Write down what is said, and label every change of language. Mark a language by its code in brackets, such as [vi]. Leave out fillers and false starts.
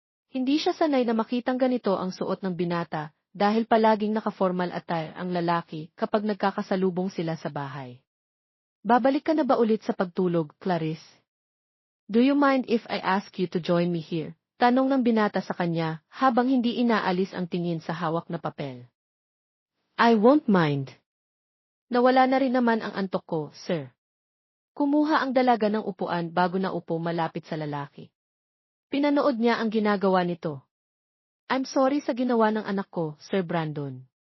[tl] Hindi siya sanay na makitang ganito ang suot ng binata, dahil palaging naka-formal attire ang lalaki kapag nagkakasalubong sila sa bahay. Babalik ka na ba ulit sa pagtulog, Clarice? [en] Do you mind if I ask you to join me here? [tl] Tanong ng binata sa kanya, habang hindi inaalis ang tingin sa hawak na papel. [en] I won't mind. [tl] Nawala na rin naman ang antok ko, sir. Kumuha ang dalaga ng upuan bago naupo malapit sa lalaki. Pinanood niya ang ginagawa nito. [en] I'm sorry [tl] sa ginawa ng anak ko, Sir Brandon.